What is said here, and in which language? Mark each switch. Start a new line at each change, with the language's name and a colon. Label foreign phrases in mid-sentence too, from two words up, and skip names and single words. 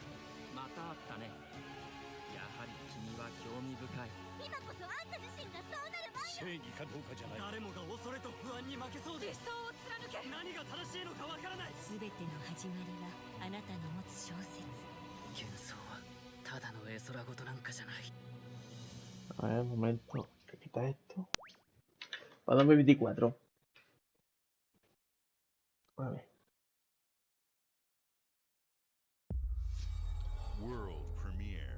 Japanese: またあったね。やはり君は興味深い。今こそあんた自身がそうなる前正義かどうかじゃない。誰もが恐れと不安に負けそうで。理想を貫け。何が正しいのかわからない。すべての始まりはあなたの持つ小説。幻想はただの絵空事なんかじゃない。
Spanish: A ver, un momento. ¿Qué quita esto? Para 2024. A ver.
English: World premiere.